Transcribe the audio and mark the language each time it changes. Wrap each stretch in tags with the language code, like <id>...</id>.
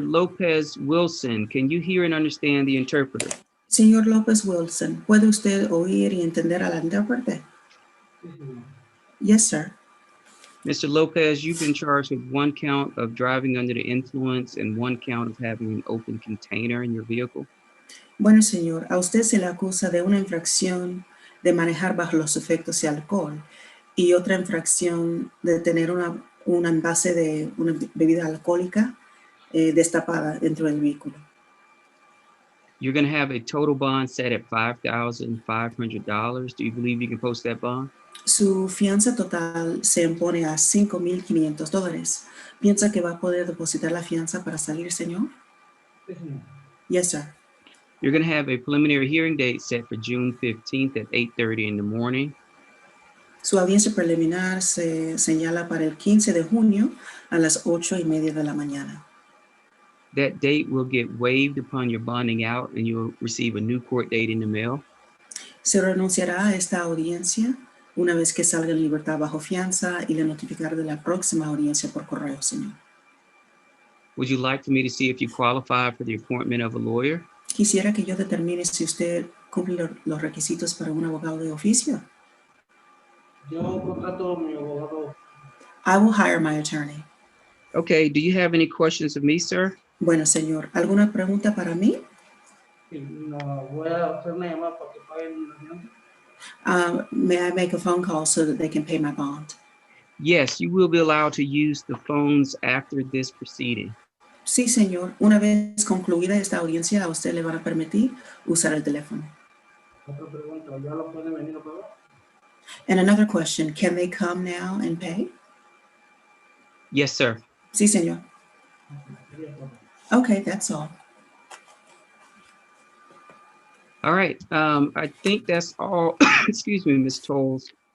<en>Lopez Wilson, can you hear and understand the interpreter?</en> <es>Señor López Wilson, ¿puede usted oír y entender al intérprete?</es> <en>Yes, sir. Mr. Lopez, you've been charged with 1 count of driving under the influence and 1 count of having an open container in your vehicle.</en> <es>Bueno, señor, a usted se le acusa de una infracción de manejar bajo los efectos de alcohol y otra infracción de tener un envase de una bebida alcohólica destapada dentro del vehículo.</es> <en>You're going to have a total bond set at $5,500. Do you believe you can post that bond?</en> <es>Su fianza total se impone a $5,500. ¿Piensa que va a poder depositar la fianza para salir, señor?</es> <en>Yes, sir. You're going to have a preliminary hearing date set for June 15th at 8:30 in the morning.</en> <es>Su audiencia preliminar se señala para el 15 de junio a las 8:30 de la mañana.</es> <en>That date will get waived upon your bonding out, and you'll receive a new court date in the mail.</en> <es>Se renunciará a esta audiencia una vez que salga en libertad bajo fianza y le notificará de la próxima audiencia por correo, señor.</es> <en>Would you like for me to see if you qualify for the appointment of a lawyer?</en> <es>Quisiera que yo determine si usted cumple los requisitos para un abogado de oficio. Yo contrato a mi abogado.</es> <en>I will hire my attorney. Okay, do you have any questions of me, sir?</en> <es>Bueno, señor, ¿alguna pregunta para mí? Sí, no, voy a hacer una llamada para que paguen la fianza.</es> <en>May I make a phone call so that they can pay my bond? Yes, you will be allowed to use the phones after this proceeding.</en> <es>Sí, señor. Una vez concluida esta audiencia, a usted le van a permitir usar el teléfono. Otra pregunta, ¿ya lo pueden venir a pagar?</es> <en>And another question, can they come now and pay? Yes, sir.</en> <es>Sí, señor. Sería todo.</es> <en>Okay, that's all. All right. I think that's all. Excuse me, Ms. Tolles.</en>